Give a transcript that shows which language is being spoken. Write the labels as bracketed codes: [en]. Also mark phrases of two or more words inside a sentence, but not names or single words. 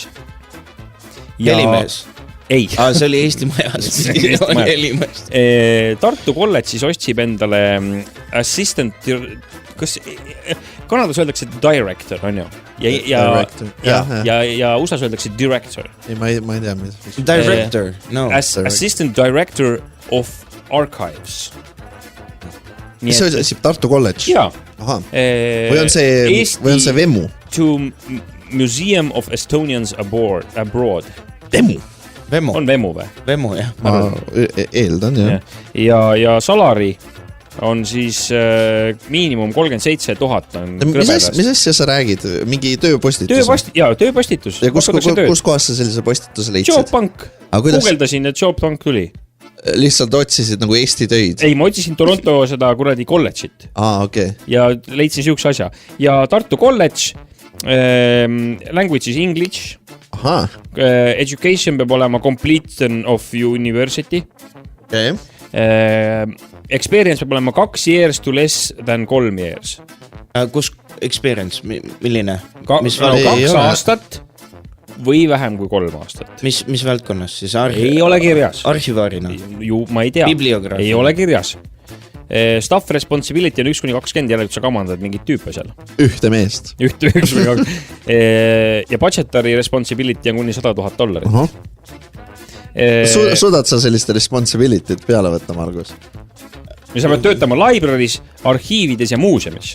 [et] Helimees. Ei. See oli Eesti Majas. Tartu kolledžis otsib endale assistant, kas Kanadas öeldakse director, on ju? Ja USAs öeldakse director. Ma ei tea, mis. Director, no. [en] Assistant director of archives. [et] Mis see otsib Tartu kolledž? Jaa. Või on see VEMU? [en] To Museum of Estonians Abroad. [et] VEMU? On VEMU või? VEMU, jah. Ma eeldan, jah. Ja salari on siis miinimum 37 000 mis asja sa räägid? Mingi tööpostitus? Tööpostitus. Ja kus kohas sa sellise postituse leidsid? Jobbank. Guugeldasin, et Jobbank tuli. Lihtsalt otsisid nagu Eesti töid? Ei, ma otsisin Toronto seda kuradi kolledžit. Okay. Ja leidsin siukse asja. Ja Tartu kolledž, [en] language is English. [et] Aha. [en] Education [et] peab olema [en] completion of university. [et] Okay. [en] Experience [et] peab olema [en] 2 years to less than 3 years. [et] Kus experience, milline? 2 aastat või vähem kui 3 aastat. Mis valdkonnas siis? Ei ole kirjas. Arhivaarina? Ma ei tea. Bibliograafina? Ei ole kirjas. [en] Staff responsibility [et] on 1-20, jälle sa kamandad mingit tüüpe seal. Ühte meest. Ühte 1-2. Ja [en] budgetary responsibility [et] on kuni $100,000. Suudad sa selliste responsibility't peale võtta, Margus? Ja sa pead töötama libraries, arhiivides ja muuseumis.